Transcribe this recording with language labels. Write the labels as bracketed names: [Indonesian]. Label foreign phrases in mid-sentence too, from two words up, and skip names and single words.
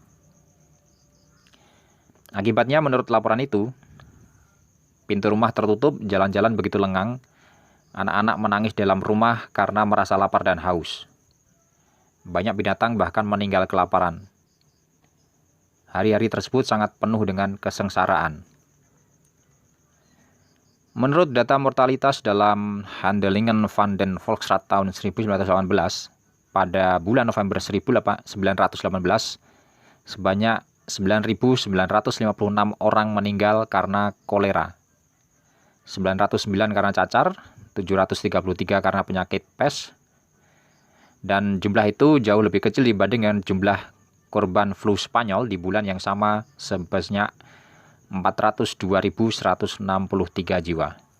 [Indonesian] Akibatnya menurut laporan itu, pintu rumah tertutup, jalan-jalan begitu lengang, anak-anak menangis dalam rumah karena merasa lapar dan haus. Banyak binatang bahkan meninggal kelaparan. Hari-hari tersebut sangat penuh dengan kesengsaraan. Menurut data mortalitas dalam Handelingen van den Volksraad tahun 1918, pada bulan November 1918, sebanyak 9.956 orang meninggal karena kolera, 909 karena cacar, 733 karena penyakit pes, Dan jumlah itu jauh lebih kecil dibanding dengan jumlah korban flu Spanyol di bulan yang sama sebanyak 402.163 jiwa.